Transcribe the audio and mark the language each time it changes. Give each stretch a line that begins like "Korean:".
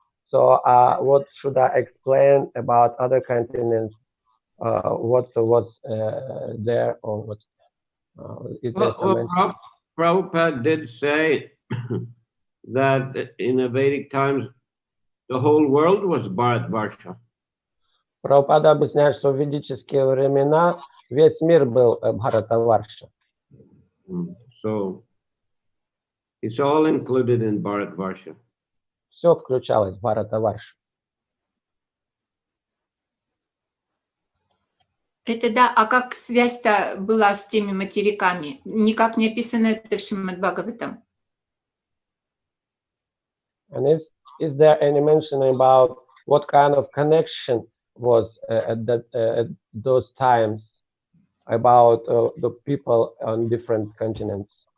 English: So what should I explain about other continents? What was there or what is there well, Prabhupada did say that in the Vedic times the whole world was Bharatvarsha.
Russian: Прабхупада объясняет, что в ведические времена весь мир был Бхаратаварша.
English: So it's all included in Bharatvarsha.
Russian: Все включалось в Бхаратаваршу. Это да, а как связь-то была с теми материками? Никак не описано это в Шримад Бхагаватам.
English: And is there any mention about what kind of connection was at those times about the people on different continents?